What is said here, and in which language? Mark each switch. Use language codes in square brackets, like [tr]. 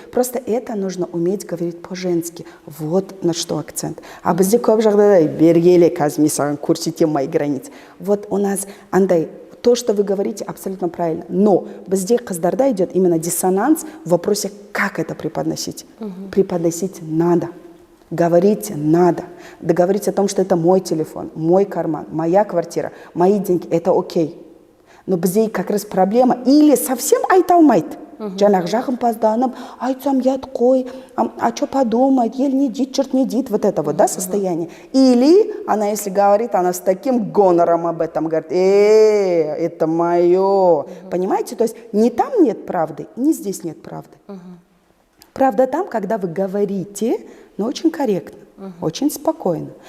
[ru] Просто это нужно уметь говорить по-женски. Вот на что акцент. [kk] А бізде көп жағдайда бергеле, қазір мен саған көрсетем мои границы. [ru] Вот у нас андай. То, что вы говорите, абсолютно правильно. Но бізде қыздарда идет именно диссонанс в вопросе, как это преподносить. Преподносить надо. Говорить надо. Договорить о том, что это мой телефон, мой карман, моя квартира, мои деньги. Это окей. Но бізде как раз проблема. Или совсем айта алмайды. [kk] Жаңағы жағымпазданып, айтсам ұят қой, а что подумает, ел не дейді, жұрт не дейді, вот это вот, да, состояние. [ru] Или она, если говорит, она с таким гонором об этом говорит: это мое. Понимаете? То есть не там нет правды, не здесь нет правды. Правда там, когда вы говорите, но очень корректно. Очень спокойно.